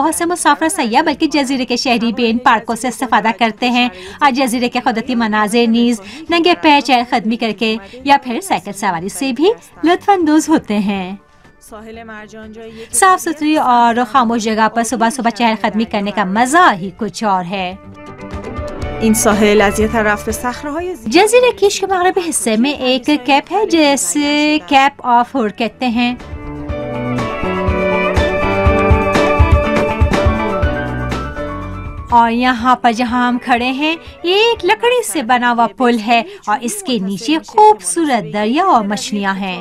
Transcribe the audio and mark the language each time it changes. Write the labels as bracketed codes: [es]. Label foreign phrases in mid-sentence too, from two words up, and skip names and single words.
[ur] بہت سے مسافر سیاح بلکہ جزیرے کے شہری بھی ان پارکوں سے استفادہ کرتے ہیں اور جزیرے کے قدرتی مناظر نیز ننگے پیر چہل قدمی کر کے یا پھر سائیکل سواری سے بھی لطف اندوز ہوتے ہیں۔ صاف ستھری اور خاموش جگہ پر صبح صبح چہل قدمی کرنے کا مزہ ہی کچھ اور ہے۔ [fa] این ساحل از یه طرف به صخره‌های [ur] جزیرے کش کے مغربی حصے میں ایک کیپ ہے جسے کیپ آف ہور کہتے ہیں۔ اور یہاں پر جہاں ہم کھڑے ہیں یہ ایک لکڑی سے بنا ہوا پل ہے اور اس کے نیچے خوبصورت دریا اور مچھلیاں ہیں۔